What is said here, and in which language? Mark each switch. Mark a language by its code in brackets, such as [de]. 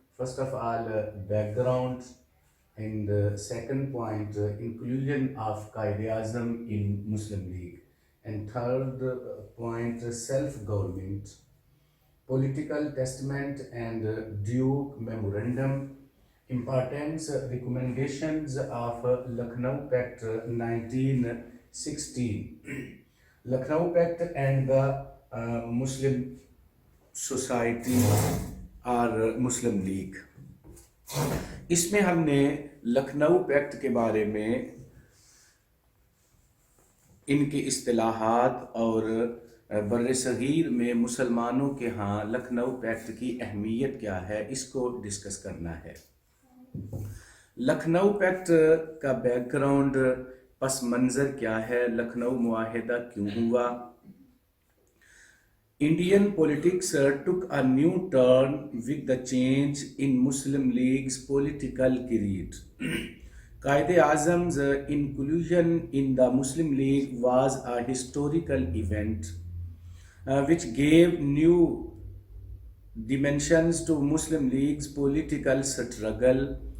[en] First of all, background, and second point, inclusion of Qaid-e-Azam in Muslim League, and third point, self-government, political testament and Duke Memorandum, importance, recommendations of Lucknow Pact 1916. Lucknow Pact and the Muslim Society [ur] اور مسلم league. اس میں ہم نے Lucknow packet کے بارے میں ان کی اصطلاحات اور بر صغیر میں مسلمانوں کے ہاں لکھنؤ پیکٹ کی اہمیت کیا ہے اس کو ڈسکس کرنا ہے. لکھنؤ پیکٹ کا بیک گراؤنڈ، پس منظر کیا ہے، لکھنؤ معاہدہ کیوں ہوا. [en] Indian politics took a new turn with the change in Muslim League's political creed. Qaid-e-Azam's inclusion in the Muslim League was a historical event which gave new dimensions to Muslim League's political struggle.